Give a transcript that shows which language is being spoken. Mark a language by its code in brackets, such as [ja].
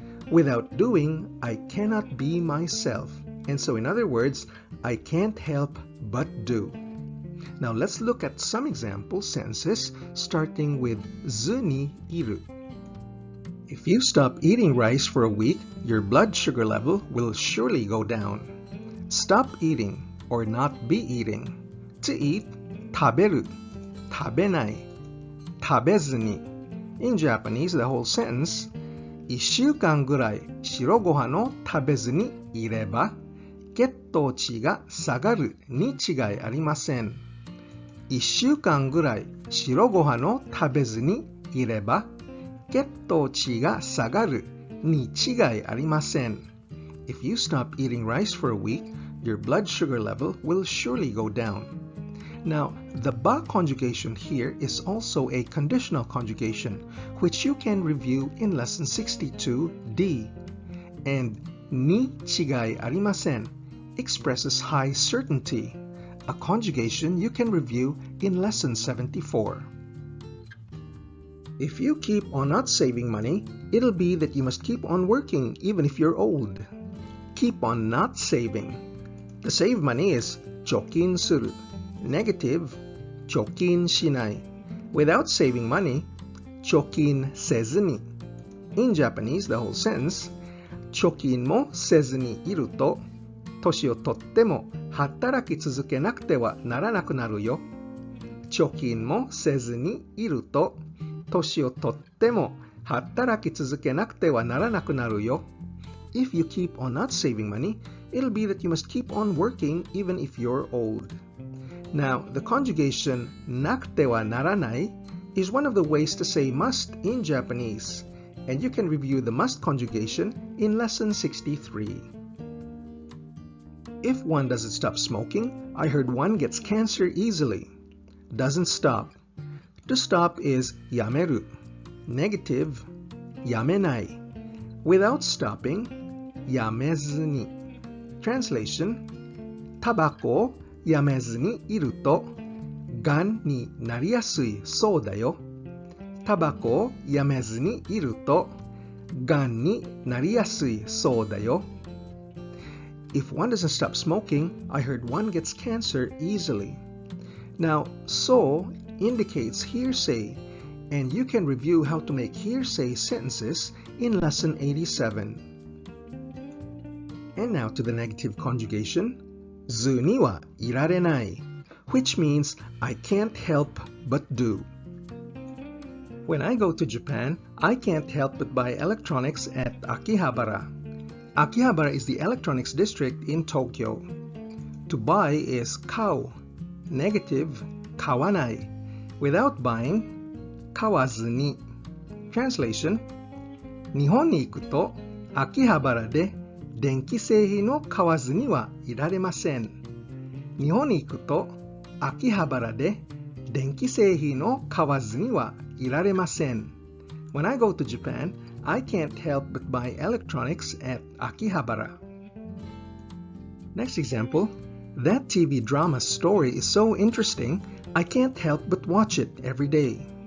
[en] Without doing, I cannot be myself. And so in other words, I can't help but do. Now let's look at some example sentences starting with ZU NI IRU. If you stop eating rice for a week, your blood sugar level will surely go down. Stop eating or not be eating. To eat, [ja] 食べる, 食べない, 食べずに. [en] In Japanese, the whole sentence, [ja] 1週間ぐらい白ご飯を食べずにいれば血糖値が下がるに違いありません。 1週間ぐらい白ご飯を食べずにいれば血糖値が下がるに違いありません。 [en] If you stop eating rice for a week, your blood sugar level will surely go down. Now, the ba conjugation here is also a conditional conjugation, which you can review in lesson 62D. And ni chigai arimasen expresses high certainty, a conjugation you can review in lesson 74. If you keep on not saving money, it'll be that you must keep on working even if you're old. Keep on not saving. To save money is chokin suru. Negative, chokin shinai. Without saving money, chokin sezu ni. In Japanese, the whole sentence, [ja] 貯金もせずにいると、年をとっても働き続けなくてはならなくなるよ。貯金もせずにいると、年をとっても働き続けなくてはならなくなるよ。 [en] If you keep on not saving money, it'll be that you must keep on working even if you're old. Now, the conjugation なくてはならない is one of the ways to say must in Japanese, and you can review the must conjugation in lesson 63. If one doesn't stop smoking, I heard one gets cancer easily. Doesn't stop. To stop is やめる. Negative, やめない. Without stopping, やめずに. Translation, [ja] タバコをやめずにいると、がんになりやすいそうだよ。タバコをやめずにいると、がんになりやすいそうだよ。 [en] If one doesn't stop smoking, I heard one gets cancer easily. Now, so indicates hearsay, and you can review how to make hearsay sentences in lesson 87. And now to the negative conjugation, ZU NIWA IRARENAI, which means I can't help but do. When I go to Japan, I can't help but buy electronics at Akihabara. Akihabara is the electronics district in Tokyo. To buy is kau. Negative, kawanai. Without buying, kawazu ni. Translation, [ja] 日本に行くと秋葉原で電気製品を買わずにはいられません。日本に行くと秋葉原で電気製品を買わずにはいられません。 [en] When I go to Japan, I can't help but buy electronics at Akihabara. Next example. That TV drama story is so interesting, I can't help but watch it every day.